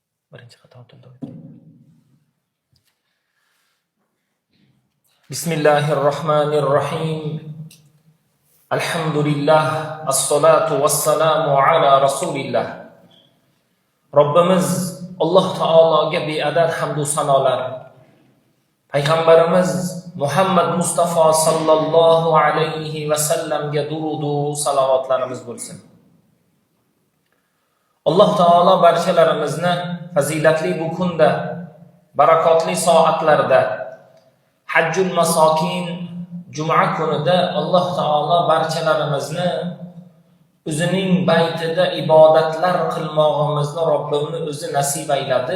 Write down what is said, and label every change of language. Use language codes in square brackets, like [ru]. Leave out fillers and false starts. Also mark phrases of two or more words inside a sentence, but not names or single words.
[uz] Birinchi xato o'tildi. [ar] Bismillahirrohmanirrohim. Alhamdulillah, الصلاة والسلام على رسول الله. [uz] Robbimiz Alloh taologa beadad hamd va sanolar. Payg'ambarimiz Muhammad Mustafa [ar] صلى الله عليه وسلم [uz] durud va salovatlarimiz bo'lsin. Alloh taolo barchalarimizni fazilatli bu kunda, barakotli soatlarda, Hajjul Masokin Juma kunida Alloh taolo barchalarimizni o'zining baytida ibodatlar qilmog'imizni Robbimiz o'zi nasib ayladi.